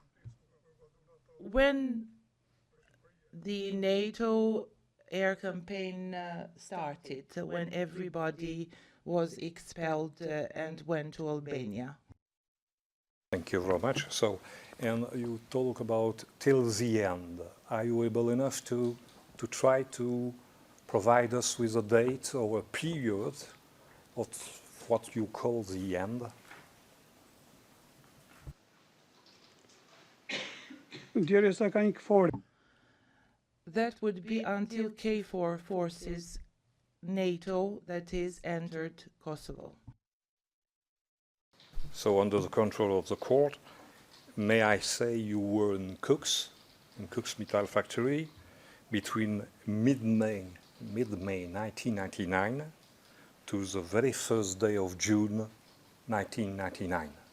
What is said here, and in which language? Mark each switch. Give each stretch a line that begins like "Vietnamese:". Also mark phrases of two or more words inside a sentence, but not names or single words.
English: When the NATO air campaign started, when everybody was expelled and went to Albania. Thank you very much. So, and you talk about till the end. Are you able enough to try to provide us with a date or a period of what you call the end?
Albanian: Derisa ka një KFOR.
English: That would be until KFOR forces, NATO, that is, entered Kosovo. So under the control of the court, may I say you were in Cooks Metal Factory, between mid-May 1999 to the very first day of June 1999.